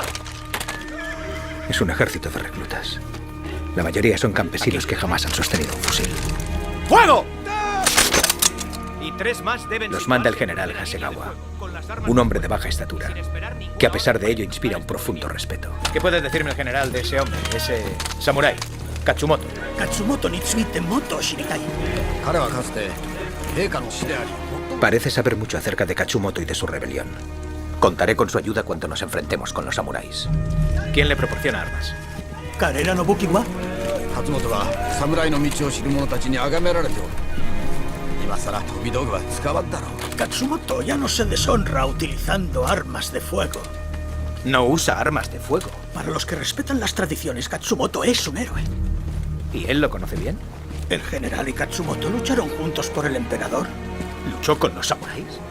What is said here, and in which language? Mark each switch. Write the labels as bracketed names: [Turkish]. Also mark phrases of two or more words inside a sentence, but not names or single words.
[Spanish] Es un ejército de reclutas. La mayoría son campesinos que jamás han sostenido un fusil. ¡Fuego! Y 3 más deben... Los manda el general Hasegawa, un hombre de baja estatura, que a pesar de ello inspira un profundo respeto. ¿Qué puedes decirme el general de ese hombre, ese samurái, Katsumoto? [Japanese] 勝元についてもっと知りたい. [Spanish] Parece saber mucho acerca de Katsumoto y de su rebelión. Contaré con su ayuda cuando nos enfrentemos con los samuráis. ¿Quién le proporciona armas? [Japanese] 彼らの武器は勝元は侍の道を知る者たちに崇められておる. [Spanish] Katsumoto ya no se deshonra utilizando armas de fuego. No usa armas de fuego. Para los que respetan las tradiciones, Katsumoto es un héroe. ¿Y él lo conoce bien? El general y Katsumoto lucharon juntos por el emperador. ¿Luchó con los samuráis?